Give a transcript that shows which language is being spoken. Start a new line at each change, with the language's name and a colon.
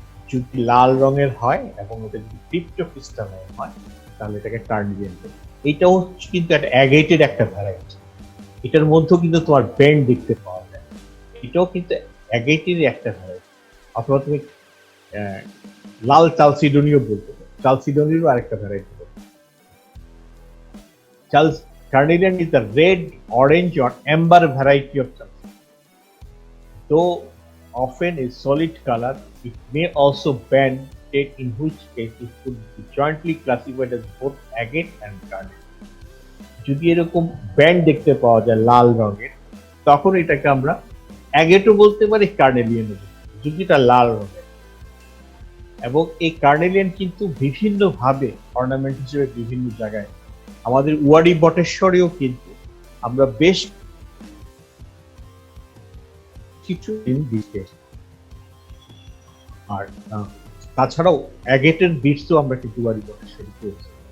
Bangla: যদি লাল রঙের হয় এবং ওটা যদি ক্রিপ্টোক্রিস্টালাইন হয়, তাহলে এটাকে কার্নেলিয়ান বলি। এটাও কিন্তু একটা অ্যাগেটেড একটা ভ্যারাইটি, এটার মধ্যেও কিন্তু তোমার বেন্ড দেখতে পাওয়া যায়। এটাও কিন্তু অ্যাগেটেড একটা ভ্যারাইটি। অথবা তুমি লাল চালসিডোনিও বলতে পারো, চালসিডোনিরও আরেকটা variety.
English: Carnelian is the red, orange or amber variety of chalcedony. Though often a solid color, it may also bend, in which case it could be jointly classified as both agate and carnelian.
Bangla: যদি এরকম band দেখতে পাওয়া যায় লাল রঙের, তখন এটাকে আমরা অ্যাগেটও বলতে পারি, কার্নেলিয়ানও বলতে পারি, যদি এটা লাল রঙের। এবং এই কার্নেলিয়ান কিন্তু বিভিন্ন ভাবে অর্নামেন্ট হিসেবে বিভিন্ন জায়গায়, আমাদের ওয়ারি বটেশ্বরেও কিন্তু আমরা বেশ কিছু আর তাছাড়াও অ্যাগেটের বিটসও আমরা কিন্তু ওয়ারি বটেশ্বরে পেয়েছি।